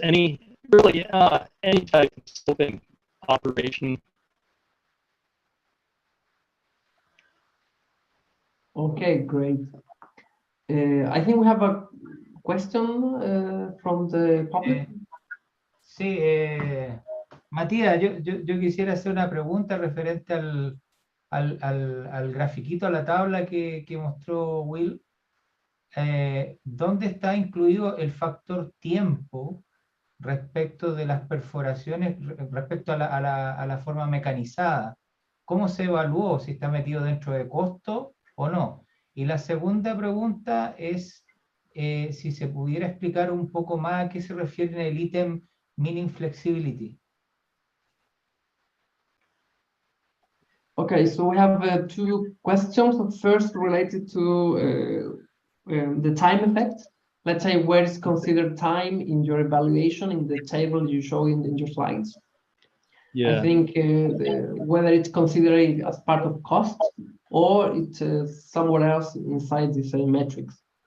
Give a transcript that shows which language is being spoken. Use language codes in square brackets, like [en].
[en] Any type of sloping operation. Okay, great. I think we have a question from the public. [es] Sí, Matías, yo quisiera hacer una pregunta referente al grafiquito, a la tabla que mostró Will. ¿Dónde está incluido el factor tiempo respecto de las perforaciones, respecto a la forma mecanizada? ¿Cómo se evaluó? ¿Si está metido dentro de costo o no? Y la segunda pregunta es si se pudiera explicar un poco más a qué se refiere en el ítem Meaning Flexibility. [en] Okay, so we have two questions. The first related to the time effect. Let's say where is considered time in your evaluation in the table you show in your slides. Yeah. I think whether it's considered as part of cost or it's somewhere else inside the same metrics.